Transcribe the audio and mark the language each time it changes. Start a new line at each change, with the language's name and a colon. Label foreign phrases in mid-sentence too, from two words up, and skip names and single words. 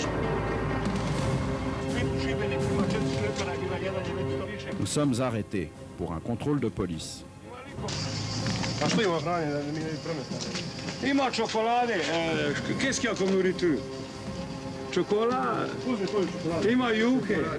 French: Nous sommes arrêtés pour un contrôle de police.
Croatian: A što ima hrane da mi ne prometamo? Ima čokolade,
French: qu'est-ce qu'il y a comme nourriture? Chocolat,
Croatian: ima juhe.